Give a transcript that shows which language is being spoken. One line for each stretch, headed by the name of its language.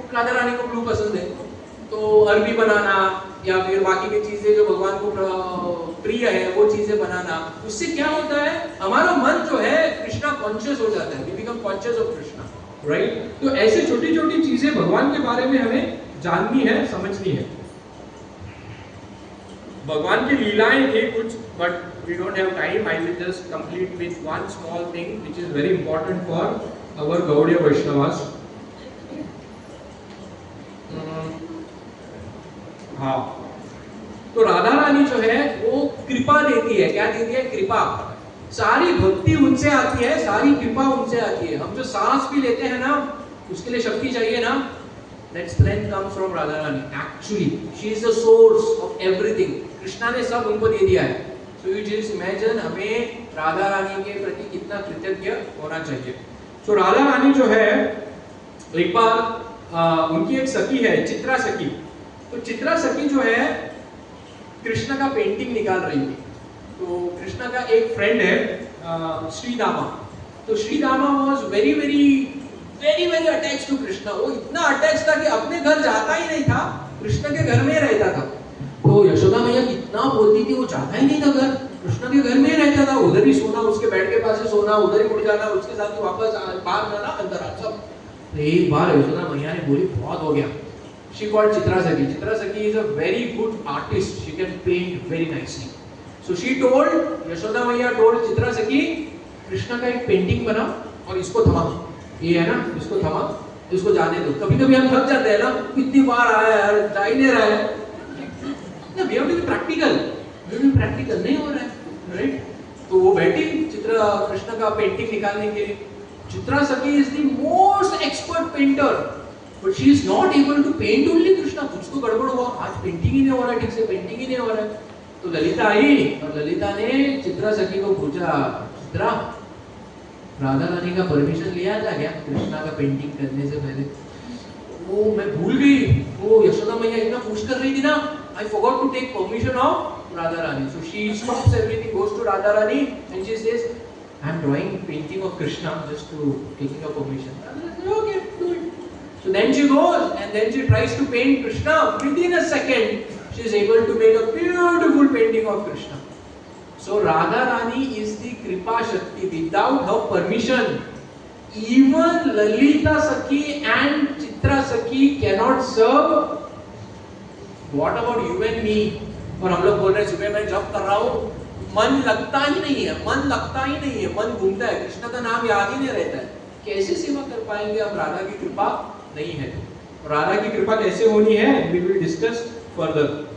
Hindi: राधा रानी को ब्लू पसंद है। तो अरबी बनाना या फिर बाकी की चीजें जो भगवान को प्रिय है वो चीजें बनाना, उससे क्या होता है? हमारा मन जो है कृष्णा कॉन्शियस हो जाता है,
English: we become conscious of Krishna,
Hindi: right? तो ऐसे छोटी छोटी चीजें भगवान के बारे में हमें जाननी है, समझनी है। भगवान की लीलाएं थे कुछ, but
English: we don't have time. I will just complete with one small thing which is very important for our Gaudiya Vaishnavas.
Hindi: हाँ, तो राधा रानी जो है वो कृपा देती है। क्या देती है? कृपा। सारी भक्ति उनसे आती है, सारी कृपा उनसे आती है। हम जो सांस भी लेते हैं ना, उसके लिए शक्ति चाहिए ना,
English: that strength comes from Radha Rani.
Hindi: Actually, she is the source of everything. Krishna ने सब उनको दे दिया है।
English: So you just imagine
Hindi: हमें राधा रानी के प्रति कितना कृतज्ञ होना चाहिए। So राधा रानी जो है, एक बार उनकी एक सखी है, चित्रा सखी। तो चित्रा सखी जो है कृष्ण का पेंटिंग निकाल रही थी। तो कृष्ण का एक फ्रेंड है श्रीदामा।
English: तो Shridama was very very very very attached to Krishna.
Hindi: वो इतना अटैच था कि अपने घर जाता ही नहीं था, कृष्ण के घर में रहता था। तो यशोदा मैया कितना बोलती थी, वो जाता ही नहीं था घर, कृष्ण के घर में ही रहता था। उधर ही सोना, उसके बेड के पास ही सोना, उधर ही उठ जाना, उसके साथ ही वापस बाहर जाना, अंदर आ सब। तो एक बार यशोदा मैया ने बोली बहुत हो गया।
English: She called Chitra Sakhi. Chitra Sakhi is a very good artist. She can paint very nicely. So she told, Yashoda Maiya told Chitra Sakhi,
Hindi: Krishna का एक पेंटिंग बना और इसको थमा। ये है ना, इसको थमा, इसको जाने दो। कभी-कभी हम थक जाते हैं ना, कितनी बार आया यार, जा ही नहीं रहा है।
English: ना, we have to be practical. We have to be practical,
Hindi: नहीं हो रहा है,
English: right?
Hindi: तो वो बैठी चित्रा कृष्ण का पेंटिंग निकालने के लिए।
English: चित्रा सखी is the most expert painter. But she is not able to paint only Krishna.
Hindi: कुछ तो गड़बड़ हुआ, आज पेंटिंग ही नहीं हो रहा, ठीक से पेंटिंग ही नहीं हो रहा। तो ललिता आई और ललिता ने चित्रा सखी को पूछा, चित्रा राधा रानी का परमिशन लिया था क्या कृष्णा का पेंटिंग करने से पहले? वो मैं भूल गई, वो यशोदा मैया इतना पुश कर रही थी ना,
English: I forgot to take permission of Radha Rani. So she stops everything, goes to Radha Rani and she says, I am drawing painting of Krishna, just to taking your permission. Radha Rani says, okay, do it. So then she goes and then she tries to paint Krishna. Within a second, she is able to make a beautiful painting of Krishna. So Radha Rani is the Kripa Shakti. Without her permission, even Lalita Sakhi and Chitra Sakhi cannot serve. What about you and me?
Hindi: और हम लोग बोल रहे हैं सुबह मैं जप कर रहा हूँ, मन लगता ही नहीं है, मन लगता ही नहीं है, मन घूमता है, कृष्ण का नाम याद ही नहीं रहता है। कैसे सेवा कर पाएंगे अब राधा की कृपा नहीं है? राधा की कृपा कैसे होनी है,
English: we will discuss further.